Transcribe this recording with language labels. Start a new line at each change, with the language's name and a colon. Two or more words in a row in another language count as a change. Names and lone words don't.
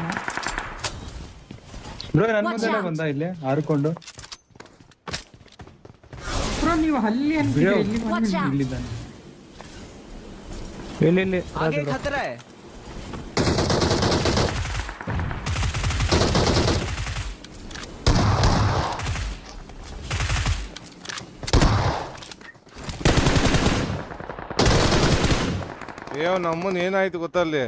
Kannada: ಬ್ರೋ ನನ್ನ ಮುಂದೆ ಬಂದ ಇಲ್ಲಿ ಹಾರ್ಕೊಂಡು ಬ್ರೋ ನೀವು ಅಲ್ಲಿ ಅಂತೀರಾ ಇಲ್ಲಿ
English: Watch out!
Kannada: ಇಲ್ಲಿದ್ದಾನೆ ಇಲ್ಲಿ
Hindi: आगे खतरा है
Kannada: ನಮ್ಮನ್ ಏನಾಯ್ತು ಗೊತ್ತಲ್ಲಿ